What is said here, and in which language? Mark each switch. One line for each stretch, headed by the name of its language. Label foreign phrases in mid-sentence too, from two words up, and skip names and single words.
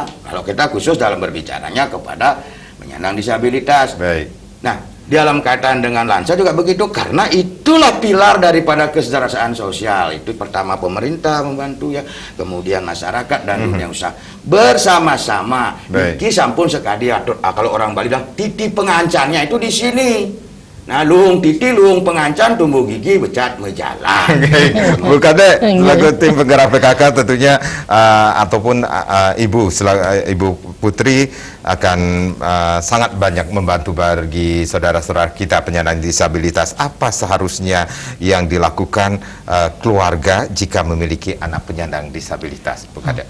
Indonesian: Kalau kita khusus dalam berbicaranya kepada penyandang disabilitas. Nah dalam kaitan dengan lansia juga begitu, karena itulah pilar daripada kesejahteraan sosial. Itu pertama pemerintah membantu ya, kemudian masyarakat dan dunia usaha bersama-sama.
Balinese: Iki sampun sekali atur.
Indonesian: Kalau orang Bali bilang
Balinese: titi pengancannya
Indonesian: itu di sini. Nah,
Balinese: luung titi luung pengancan tumbuh gigi becat mejalan.
Indonesian: Bu Kade, selaku tim penggerak PKK tentunya ataupun Ibu Putri akan sangat banyak membantu bagi saudara-saudara kita penyandang disabilitas. Apa seharusnya yang dilakukan keluarga jika memiliki anak penyandang disabilitas, Bu Kade?